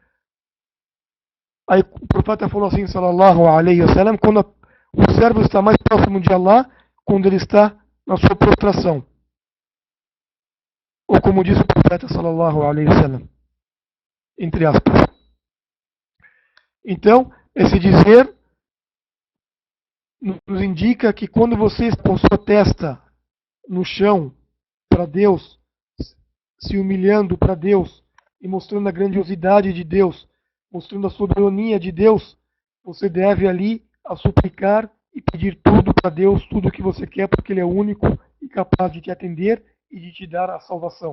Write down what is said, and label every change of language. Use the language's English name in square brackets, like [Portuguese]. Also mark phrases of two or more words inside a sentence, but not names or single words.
[Portuguese] Aí o profeta falou assim, [Arabic] صلى الله عليه وسلم, [Portuguese] quando o servo está mais próximo de Allah, quando ele está na sua prostração. Ou como diz o profeta, [Arabic] صلى الله عليه وسلم, [Portuguese] entre aspas. Então, esse dizer nos indica que quando você está com sua testa no chão para Deus, se humilhando para Deus e mostrando a grandiosidade de Deus, mostrando a soberania de Deus, você deve ali a suplicar e pedir tudo para Deus, tudo o que você quer, porque Ele é o único e capaz de te atender e de te dar a salvação.